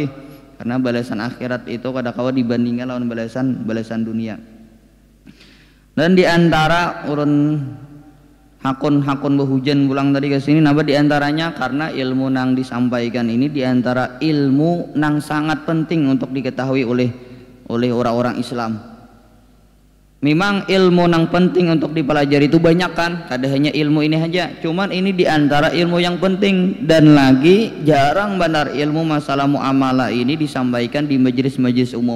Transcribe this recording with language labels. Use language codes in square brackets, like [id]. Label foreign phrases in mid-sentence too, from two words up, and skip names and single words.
[id] Karena balasan akhirat itu kadang-kala dibandingkan lawan balasan dunia. [bjn] Dan di antara ulun hakun berhujan pulang tadi ke sini napa diantaranya karena ilmu nang disampaikan ini diantara ilmu nang sangat penting untuk diketahui oleh orang-orang Islam. Memang ilmu nang penting untuk dipelajari itu banyak kan, kada hanya ilmu ini aja, cuman ini diantara ilmu yang penting dan lagi jarang benar ilmu masalah muamalah ini disampaikan di majelis-majelis umum.